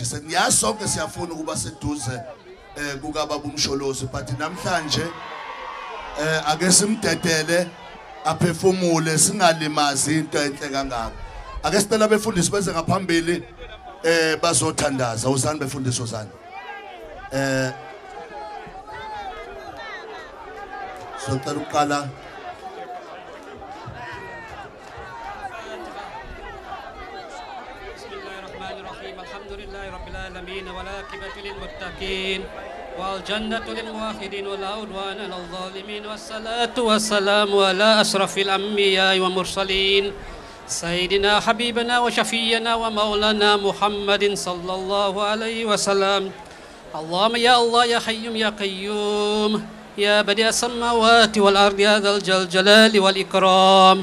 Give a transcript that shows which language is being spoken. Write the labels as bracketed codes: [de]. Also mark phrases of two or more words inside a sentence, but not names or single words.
[zu] seniyazi sonke siyafuna ukuba seduze kukababa umsholozi but namhlanje ake simdedele aphefumule singalimazi into enhle kangaka ake sicela befundisi beze ngaphambili bazothandaza uzani befundisi uzani socela uqala [ar] والعاقبة للمتقين والجنة للموحدين ولا عدوان على الظالمين والصلاة والسلام على أشرف الأنبياء والمرسلين سيدنا حبيبنا وشفينا ومولانا محمد صلى الله عليه وسلم اللهم يا الله يا حي يا قيوم يا بديع السماوات والأرض يا ذا الجلال والإكرام